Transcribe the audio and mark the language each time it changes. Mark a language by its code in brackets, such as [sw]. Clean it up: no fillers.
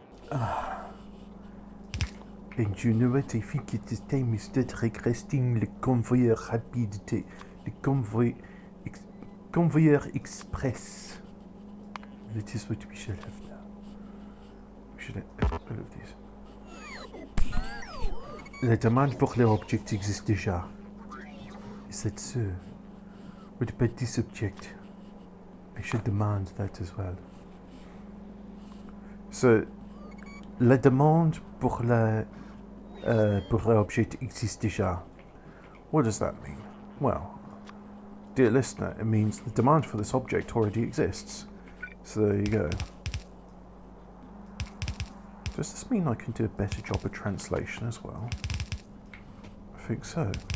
[en] And you know what? I think it is time we start requesting the convoyeur rapidité. The convoyeur express. That is what we shall have now. We should have all of these. [fr] La demande pour leur object existe déjà. [en] Is that so? What about this object? I should demand that as well. So, [fr] la demande pour l'objet existe déjà. [en] What does that mean? Well, dear listener, it means the demand for this object already exists. So there you go. Does this mean I can do a better job of translation as well? I think so.